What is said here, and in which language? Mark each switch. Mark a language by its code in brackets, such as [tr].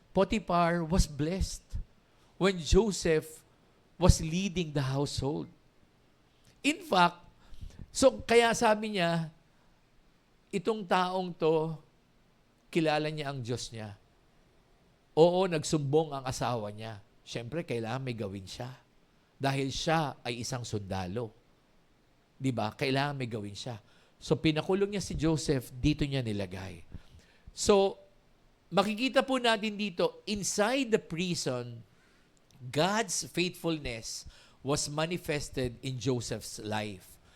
[en] Potiphar was blessed when Joseph was leading the household. [tl] In fact, so kaya sabi niya, itong taong to, kilala niya ang Diyos niya. Oo, nagsumbong ang asawa niya. Siyempre, kailangan may gawin siya. Dahil siya ay isang sundalo. Diba? Kailangan may gawin siya. So, pinakulong niya si Joseph, dito niya nilagay. So, makikita po natin dito, [en] inside the prison, God's faithfulness was manifested in Joseph's life.